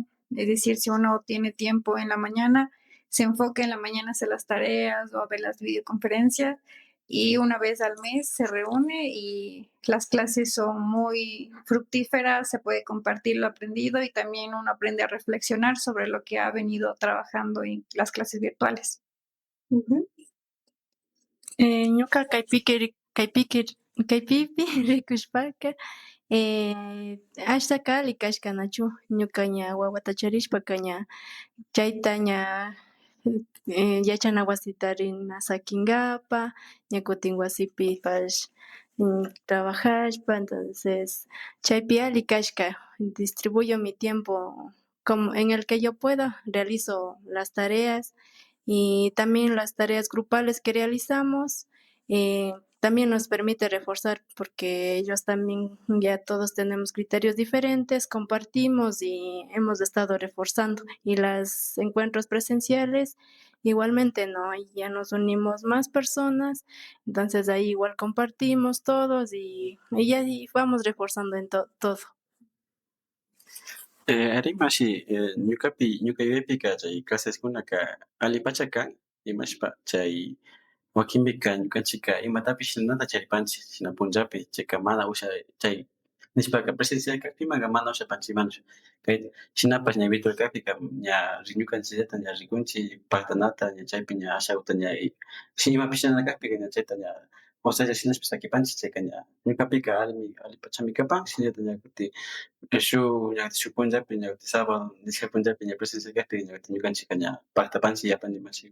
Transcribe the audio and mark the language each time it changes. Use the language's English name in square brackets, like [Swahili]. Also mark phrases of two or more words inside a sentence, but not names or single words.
[Spanish] Es decir, si uno tiene tiempo en la mañana, se enfoca en la mañana a hacer las tareas o a ver las videoconferencias y una vez al mes se reúne y las clases son muy fructíferas, se puede compartir lo aprendido y también uno aprende a reflexionar sobre lo que ha venido trabajando en las clases virtuales. [Quechua] Ñuka kaypipi rikushpaka ashtaka ali kashka nachu, ñuka ña wawata charishpaka ña chayta ña yachana wasita rina sakinkapa, ña kutin wasipipash trabajashpa, entonces chaypi ali kashka, [Spanish] distribuyo mi tiempo como en el que yo puedo, realizo las tareas y también las tareas grupales que realizamos también nos permite reforzar porque ellos también ya todos tenemos criterios diferentes, compartimos y hemos estado reforzando y los encuentros presenciales igualmente no, y ya nos unimos más personas, entonces ahí igual compartimos todos y ahí vamos reforzando en todo. [Quechua] Arimashi ñuka yuyaypika chay claseskunaka allipacha kan imashpa chay wakinpika ñukanchika imatapish ninata charipanchik shina punllapi chayka mana chay nishpaka presencial kakpimanka mana ushapanchikmanchu kay shinapash ña virtual kakpika ña ñukanchikllata ña rikunchik paktanata ña chaypi ña ashawta ña imapish nana kakpika ña chayta ña Josella shinapish sakipanchik chayka ña ñukapika allipachami kapan shinalla ña kutin shuk punllapi ña kutin sábado nishka punllapi ña presencial kakpi ña kutin ñukanchikka ña paktapanchik yapa nimashik.